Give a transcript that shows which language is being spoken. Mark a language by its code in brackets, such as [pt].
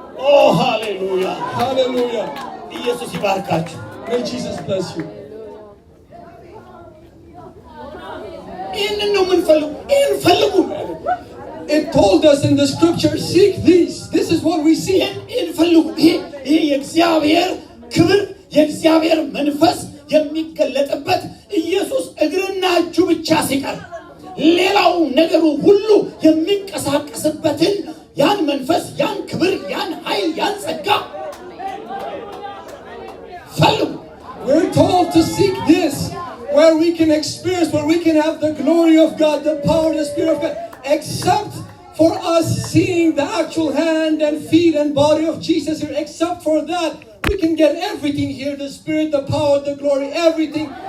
[en] Oh, hallelujah! Hallelujah. [am] ኢየሱስ ይባርካችሁ። [en] May Jesus bless you. [am] ይህንን ነው የምንፈልጉ። ይህን ፈልጉ። [en] It told us in the scripture, seek these. This is what we see. [am] ይህን ፈልጉ። ይሄ የእግዚአብሔር ክብር የእግዚአብሔር መንፈስ የሚገለጥበት ኢየሱስ እግርና እጁ ብቻ ሲቀር ሌላው ነገሩ ሁሉ የሚንቀሳቀስበትን ያን መንፈስ ያን ክብር ያን ኃይል ያን ጸጋ ፈልጉ። [en] We're told to seek this, where we can experience, where we can have the glory of God, the power, the Spirit of God, except for us seeing the actual hand and feet and body of Jesus here. Except for that, we can get everything here, the Spirit, the power, the glory, everything.